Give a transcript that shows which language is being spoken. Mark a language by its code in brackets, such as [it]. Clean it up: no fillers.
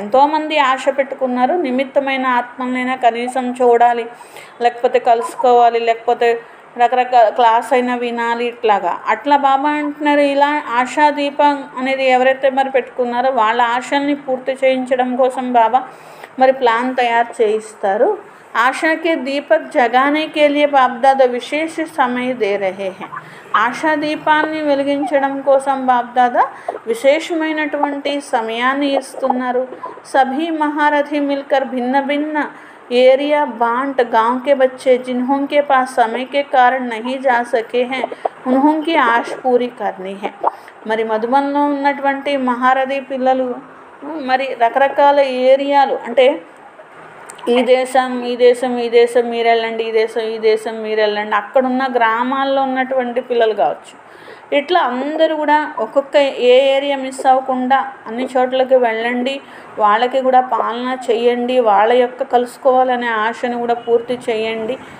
[te] ఎంతోమంది ఆశ పెట్టుకున్నారు, నిమిత్తమైన ఆత్మలైనా కనీసం చూడాలి, లేకపోతే కలుసుకోవాలి, లేకపోతే రకరకాల క్లాస్ అయినా వినాలి, ఇట్లాగా. అట్లా బాబా అంటున్నారు ఇలా ఆశా దీపం అనేది ఎవరైతే మరి పెట్టుకున్నారో వాళ్ళ ఆశల్ని పూర్తి చేయించడం కోసం బాబా మరి ప్లాన్ తయారు చేయిస్తారు. [hi] आशा के दीपक जगाने के लिए बापदादा विशेष समय दे रहे हैं. [te] ఆశా దీపాన్ని వెలిగించడం కోసం బాప్దాదా విశేషమైనటువంటి సమయాన్ని ఇస్తున్నారు. [hi] सभी महारथी मिलकर भिन्न भिन्न एरिया बांट गांव के बच्चे जिन्हों के पास समय के कारण नहीं जा सके हैं उन्हों की आश पूरी करनी है. [te] మరి మధుబన్లో ఉన్నటువంటి మహారథి పిల్లలు మరి రకరకాల ఏరియాలు, అంటే ఈ దేశం మీరు వెళ్ళండి, ఈ దేశం మీరు వెళ్ళండి, అక్కడున్న గ్రామాల్లో ఉన్నటువంటి పిల్లలు కావచ్చు. ఇట్లా అందరూ కూడా ఒక్కొక్క ఏరియా మిస్ అవ్వకుండా అన్ని చోట్లకి వెళ్ళండి, వాళ్ళకి కూడా పాలన చేయండి, వాళ్ళ యొక్క కలుసుకోవాలనే ఆశను కూడా పూర్తి చేయండి.